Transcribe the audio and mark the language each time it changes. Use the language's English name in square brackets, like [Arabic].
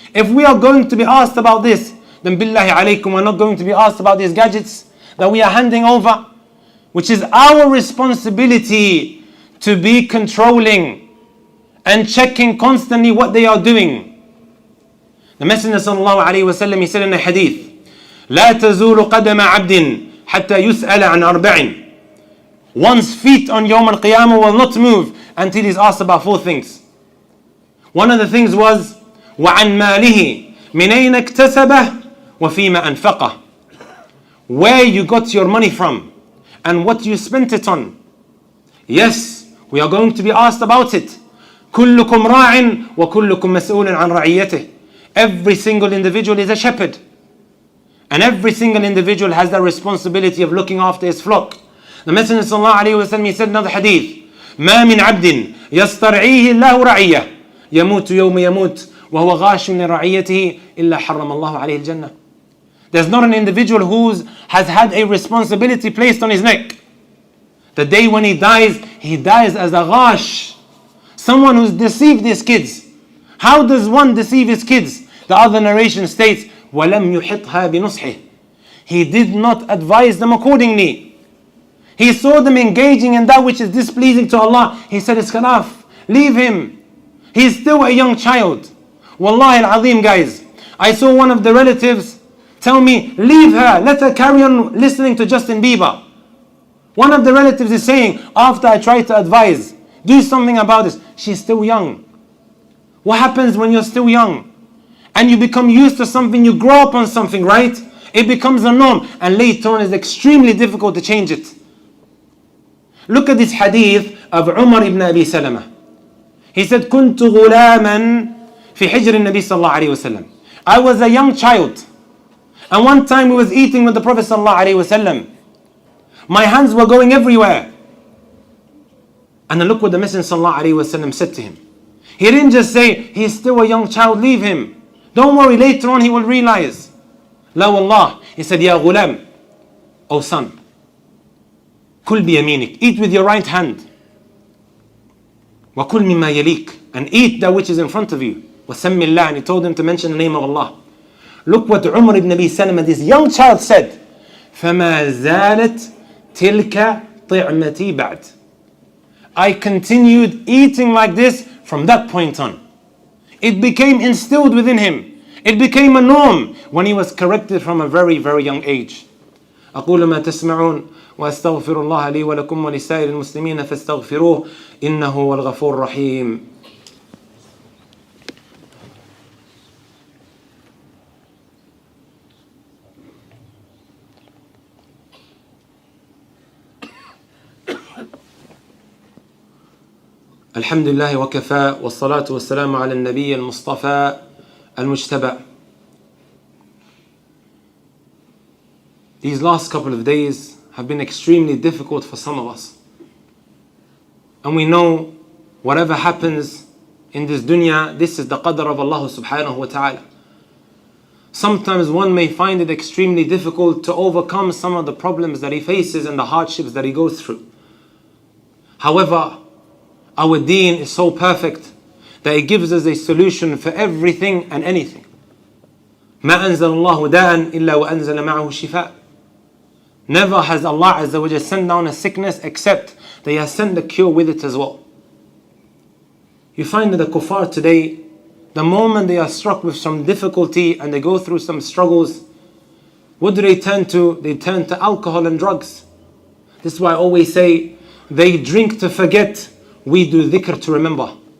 [English] If we are going to be asked about this, then billahi alaykum, we're not going to be asked about these gadgets that we are handing over, which is our responsibility to be controlling and checking constantly what they are doing. The Messenger sallallahu alayhi wa sallam, he said in a hadith, [Arabic] لا تزول قدم عبد حتى يسأل عن أربع. [English] One's feet on Yawm al-Qiyamah will not move until he's asked about four things. One of the things was [Arabic] وعن ماله من أين اكتسبه وفيما أنفقه. [English] Where you got your money from and what you spent it on. Yes, we are going to be asked about it. [Arabic] كلكم راع وكلكم مسؤول عن رعيته. [English] Every single individual is a shepherd, and every single individual has the responsibility of looking after his flock. The Messenger sallallahu alayhi wa sallam, he said in another hadith, [Arabic] ما من عبد يسترعيه الله رعية يموت يوم يموت وهو غاش لرعيته إلا حرم الله عليه الجنة. [English] There's not an individual who has had a responsibility placed on his neck. The day when he dies as a ghash, someone who's deceived his kids. How does one deceive his kids? The other narration states, [Arabic] وَلَمْ يُحِطْهَا بِنُصْحِهِ. [English] He did not advise them accordingly. He saw them engaging in that which is displeasing to Allah. He said, it's enough. Leave him. He's still a young child. Wallahi al-azim, guys. I saw one of the relatives tell me, leave her. Let her carry on listening to Justin Bieber. One of the relatives is saying, after I tried to advise, do something about this. She's still young. What happens when you're still young? And you become used to something, you grow up on something, right? It becomes a norm, and later on it's extremely difficult to change it. Look at this hadith of Umar ibn Abi Salama. He said, [Arabic] كنت غلاما في حجر النبي صلى الله عليه وسلم. [English] I was a young child, and one time we was eating with the Prophet صلى الله عليه وسلم. My hands were going everywhere. And then look what the Messenger صلى الله عليه وسلم said to him. He didn't just say, he's still a young child, leave him. Don't worry, later on he will realize. [Arabic] لا والله. [English] He said, [Arabic] يا غلام, [English] O son, [Arabic] كل بيمينك, [English] eat with your right hand. [Arabic] وكل مما يليك, [English] and eat that which is in front of you. [Arabic] وسمي الله, [English] and he told him to mention the name of Allah. Look what Umar ibn Abi Salama, this young child, said. [Arabic] فما زالت تلك طعمتي بعد. [English] I continued eating like this from that point on. It became instilled within him. It became a norm when he was corrected from a very, very young age. [Arabic] أقول ما تسمعون وأستغفر الله لي ولكم ولسائر المسلمين فاستغفروه إنه هو الغفور الرحيم. الحمد لله وكفى والصلاة والسلام على النبي المصطفى المجتبى. [English] These last couple of days have been extremely difficult for some of us. And we know whatever happens in this dunya, this is the qadr of Allah subhanahu wa ta'ala. Sometimes one may find it extremely difficult to overcome some of the problems that he faces and the hardships that he goes through. However, our deen is so perfect that it gives us a solution for everything and anything. [Arabic] ما أنزل الله داء إلا وأنزل معه شفاء. [English] Never has Allah Azza wa Jalla sent down a sickness except that He has sent the cure with it as well. You find that the kuffar today, the moment they are struck with some difficulty and they go through some struggles, what do they turn to? They turn to alcohol and drugs. This is why I always say, they drink to forget, we do dhikr to remember.